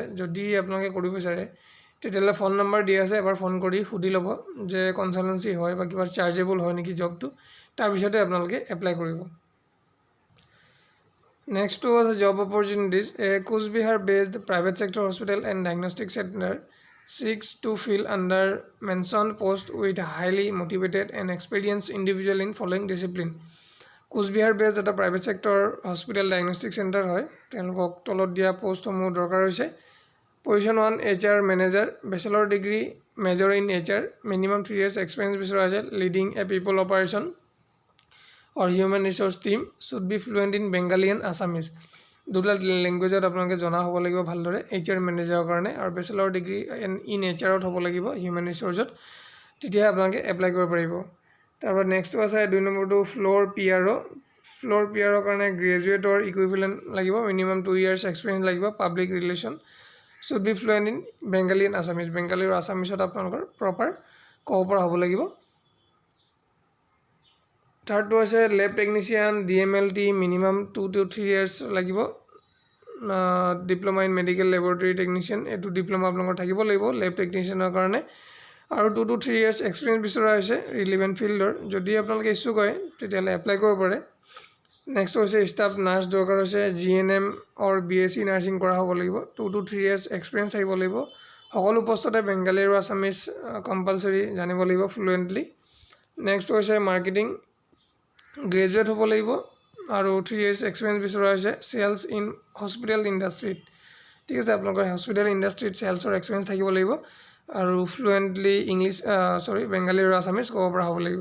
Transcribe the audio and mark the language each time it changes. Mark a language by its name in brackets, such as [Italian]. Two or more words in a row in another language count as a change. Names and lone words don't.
[Assamese] যদি আপোনালোকে কৰিব বিচাৰে তেতিয়াহ'লে ফোন নম্বৰ দিয়া আছে, এবাৰ ফোন কৰি সুধি ল'ব যে কনচালটেঞ্চি হয় বা কিবা চাৰ্জেবল হয় নেকি জবটো, তাৰপিছতে আপোনালোকে এপ্লাই কৰিব। নেক্সটটো হৈছে [English] job opportunities. Coochbehar based private sector hospital and diagnostic centre seeks to fill under mentioned post with highly motivated and experienced individual in following discipline. [Assamese] কোচবিহাৰ বেছড এটা [English] private sector hospital diagnostic centre [Assamese] হয়। তেওঁলোকক তলত দিয়া পোষ্টসমূহ দৰকাৰ হৈছে। [English] position 1 HR manager, bachelor degree major in HR, minimum 3 years experience [Assamese] বিচৰা হৈছে। [English] leading a people operation or human resource team, should be fluent in Bengali and Assamese। [Assamese] দুটা লেংগুৱেজত আপোনালোকে জনা হ'ব লাগিব ভালদৰে [English] HR managerৰ [Assamese] কাৰণে, আৰু [English] bachelor degree in HRত [Assamese] হ'ব লাগিব [English] human resourceত, [Assamese] তেতিয়াহে আপোনালোকে এপ্লাই কৰিব পাৰিব। তাৰপৰা নেক্সটটো আছে 2 নম্বৰটো [English] floor PRO. floor PROৰ [Assamese] কাৰণে [English] graduateৰ equivalent [Assamese] লাগিব, [English] minimum 2 years experience [Assamese] লাগিব। [English] public relation should be fluent in Bengali and Assamese. [Assamese] Bengali আৰু আসামিছত আপোনালোকৰ প্ৰপাৰ ক'ব পৰা হ'ব লাগিব। থাৰ্ডটো হৈছে [English] lab technician DMLT minimum 2 to 3 years লাগিব। diploma in medical laboratory technician [Assamese] এইটো ডিপ্ল'মা আপোনালোকৰ থাকিব লাগিব [English] lab technicianৰ কাৰণে। আৰু 2 to 3 years experience [Assamese] বিচৰা হৈছে [English] relevant fieldৰ। [Assamese] যদি আপোনালোকে ইচ্ছুক হয় তেতিয়াহ'লে এপ্লাই কৰিব পাৰে। নেক্সট হৈছে [English] staff nurse [Assamese] দৰকাৰ হৈছে [English] GNM or BSc nursing [Assamese] কৰা হ'ব লাগিব। [English] 2 to 3 years experience [Assamese] থাকিব লাগিব। সকলো পোষ্টতে বেংগালী আৰু আছামিজ কম্পালচৰি জানিব লাগিব ফ্লুৱেণ্টলি। [English] নেক্সট হৈছে marketing graduate [Assamese] হ'ব লাগিব আৰু [English] 3 years experience [Assamese] বিচৰা হৈছে [English] sales in hospital industryত। [Assamese] ঠিক আছে, আপোনালোকৰ [English] hospital industryত [Assamese] চেলছৰ এক্সপিৰিয়েঞ্চ থাকিব লাগিব আৰু ফ্লুৱেণ্টলি বেংগালী আৰু আছামিজ ক'ব পৰা হ'ব লাগিব।